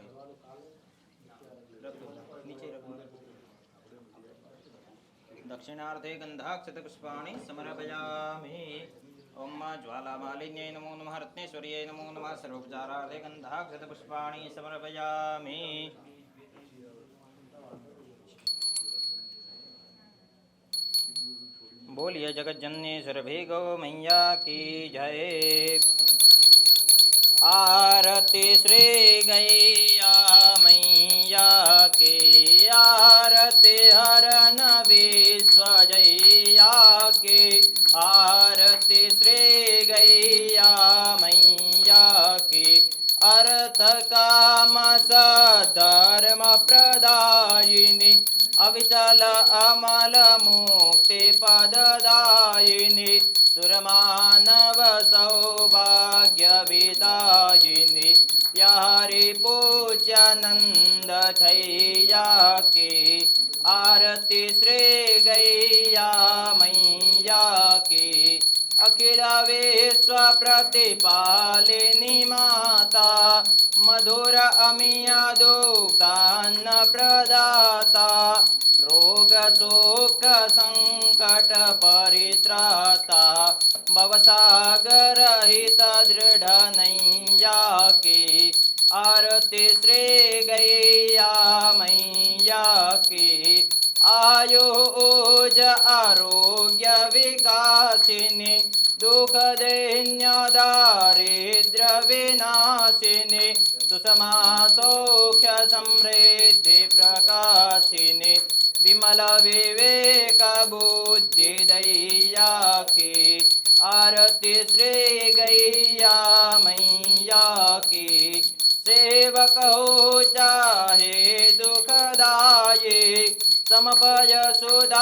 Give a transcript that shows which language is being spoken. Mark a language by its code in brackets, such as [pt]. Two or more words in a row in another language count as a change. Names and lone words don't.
[hi] नीचे रखो. [sa] दक्षिणार्थे गन्धाक्षतपुष्पाणि समर्पयामि. ओम ज्वालामालिन्यै नमो नमः. रत्नेश्वर्यै नमो नमः. सर्वोपचारार्थे गन्धाक्षतपुष्पाणि समर्पयामि. [hi] बोलिए जगज्जननी सुरभि गौ मैया की जय. आरती श्री गैया मैया की, आरती हरन विश्व जैया की, आरती श्री गैया मैया की. अर्थ काम सधर्म प्रदायिनी, अविचल अमल मुक्ति पददायिनी, सुरमानव सौभाग्य विदायिनी, यारी पूज्यानंद छैया की. आरती श्री गैया मैया की. अखिल विश्व प्रतिपालिनी माता, मधुर अमिया दुग्धान्न प्रदाता, रोग शोक संकट परित्राता, भवसागर हित दृढ़ नैया की. आरती श्री गैया मैया की. आयु ओज आरोग्य विकासिनी, दुख दैन्य दारिद्र्य विनाशिनी, सुषमा सौख्य समृद्धि प्रकाशिनी, विमल विवेक बुद्धि दैया की आरती श्री गैया मैया की सेवक हो चाहे दुखदाये समपय सुधा